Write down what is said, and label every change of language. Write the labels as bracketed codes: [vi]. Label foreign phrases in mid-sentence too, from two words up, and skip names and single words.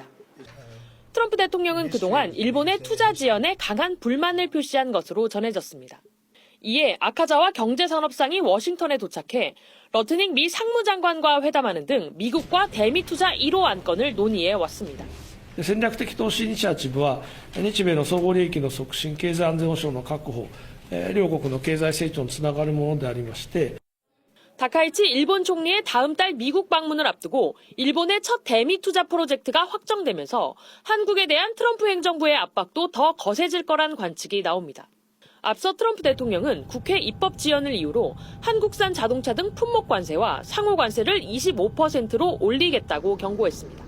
[ko] 트럼프 대통령은 그동안 일본의 투자 지연에 강한 불만을 표시한 것으로 전해졌습니다. 이에 아카자와 경제산업상이 워싱턴에 도착해 러트닝 미 상무장관과 회담하는 등 미국과 대미 투자 1호 안건을 논의해 왔습니다. [ja] 戦略的投資イニシアチブは、日米の相互利益の促進、経済安全保障の確保、両国の経済成長につながるものでありまして、 [ko] 다카이치 일본 총리의 다음 달 미국 방문을 앞두고 일본의 첫 대미 투자 프로젝트가 확정되면서 한국에 대한 트럼프 행정부의 압박도 더 거세질 거란 관측이 나옵니다. 앞서 트럼프 대통령은 국회 입법 지연을 이유로 한국산 자동차 등 품목 관세와 상호 관세를 25%로 올리겠다고 경고했습니다.